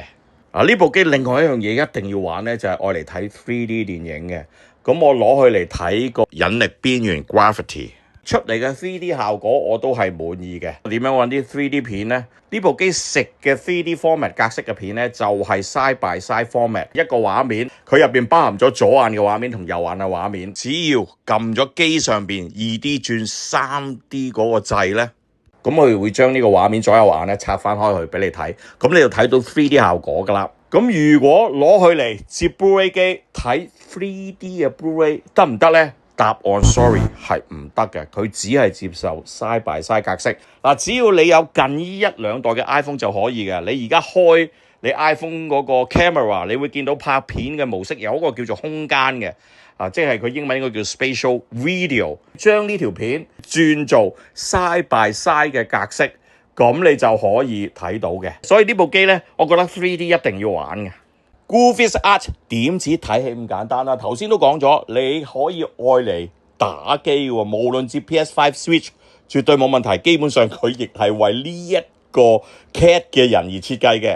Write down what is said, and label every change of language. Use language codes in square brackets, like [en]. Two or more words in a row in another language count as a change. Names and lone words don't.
[yue] 呢部機另外一樣嘢一定要玩咧，就係愛嚟睇 3D 電影嘅。咁我攞佢嚟睇個引力邊緣 Gravity 出嚟嘅 3D 效果，我都係滿意嘅。點樣揾啲 3D 片呢？呢部機食嘅 [en] 3D format [yue] 格式嘅片咧，就係 [en] side by side format [yue] 一個畫面，佢入邊包含咗左眼嘅畫面同右眼嘅畫面。只要撳咗機上邊 2D 轉 3D 嗰個掣咧，咁佢會將呢個畫面左右眼咧拆翻開去俾你睇，咁你就睇到 3D 效果噶啦。咁如果攞佢嚟接 Blu-ray 機睇 3D 嘅 Blu-ray 得唔得咧？答案 sorry 係唔得嘅，佢只係接受 [en] side by side [yue] 格式。只要你有近呢1-2代嘅 iPhone 就可以嘅。你而家開你 iPhone 嗰個 camera， 你會見到拍片嘅模式有一個叫做空間嘅，即係佢英文應該叫 [en] spatial video， [yue] 將呢條片轉做 [en] side by side [yue] 嘅格式，咁你就可以睇到嘅。所以呢部機咧，我覺得 3D 一定要玩嘅。Graphics Arts 點止睇戲咁簡單啦？頭先都講咗，你可以愛嚟打機喎，無論接 PS5 Switch 絕對冇問題。基本上佢亦係為呢一個 cat 嘅人而設計嘅。